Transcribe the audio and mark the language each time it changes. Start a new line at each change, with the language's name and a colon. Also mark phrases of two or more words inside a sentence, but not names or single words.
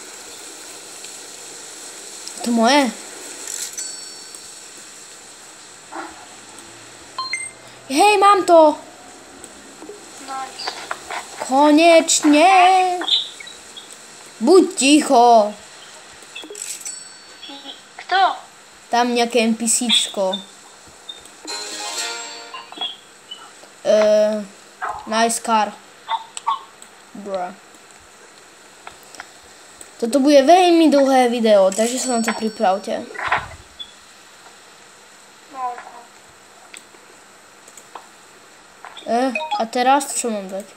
Slovak: To moje? Hej, mám to! Nice. Konečne! Buď ticho! Kto? Tam nejaké NPCčko.
English: Nice car.
Slovak: Bruh. Toto bude veľmi dlhé video, takže sa na to pripravte. A teraz čo mám dať?